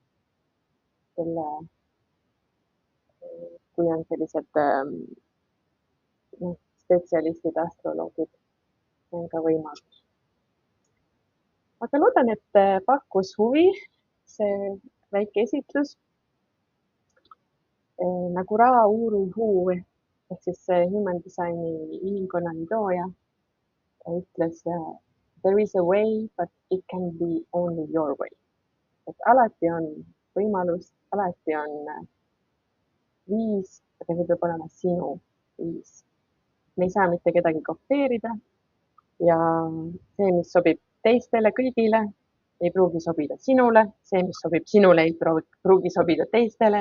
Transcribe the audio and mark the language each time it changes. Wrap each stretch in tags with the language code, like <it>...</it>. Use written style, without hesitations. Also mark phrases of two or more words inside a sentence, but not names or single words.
<et>Kui on sellised spetsialistid, astroloogid, see on ka võimalus. Aga loodan, et pakkus huvi see väike esitlus. Nagu Ra Uru Hu ehk siis human designi inimkonnani looja ütles,</et> <en>there is a way, but it can be only your way.</en> <et>Et alati on võimalus, alati on viis, aga see peab olema sinu viis. Me ei saa mitte kedagi kopeerida ja see, mis sobib teistele kõigile, ei pruugi sobida sinule, see, mis sobib sinule, ei pruugi sobida teistele.</et>